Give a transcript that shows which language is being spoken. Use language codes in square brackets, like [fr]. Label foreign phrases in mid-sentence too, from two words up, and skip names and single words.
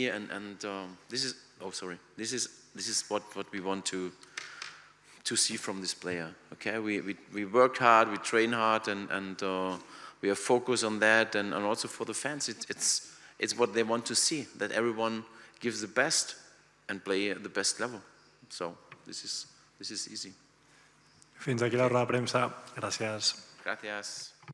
[en] And this is this is what we want to see from this player. Okay, we worked hard, we train hard, and we are focused on that, and also for the fans, it's what they want to see, that everyone gives the best and play at the best level. So this is easy. [ca] Fins aquí la roda de premsa. Gràcies. [es] Gracias.